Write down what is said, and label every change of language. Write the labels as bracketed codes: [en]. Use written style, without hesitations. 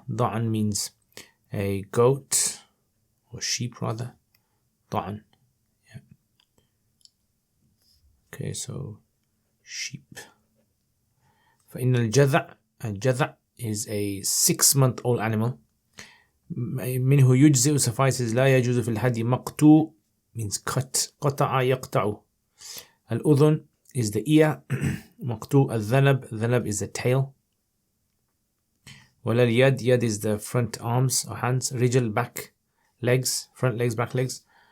[en] ضَعَن means a goat or sheep rather. [ar] ضَعَن. [en] Yeah. Okay, so sheep. [ar] فَإِنَّ الْجَذَعَ. [en] الجذع is a 6-month-old animal. [ar] مِنْهُ يُجْزِئُ [en] suffices. [ar] لا يجوز في الهدي. [en] مقطوع means cut. [ar] قطع يقطع. [en] الأذن is the ear. [ar] مقطوع. الذنب. [en] الذنب is the tail. [ar] ولا اليد. [en] يد is the front arms or hands. [ar] رجل [en] back legs. Front legs, back legs.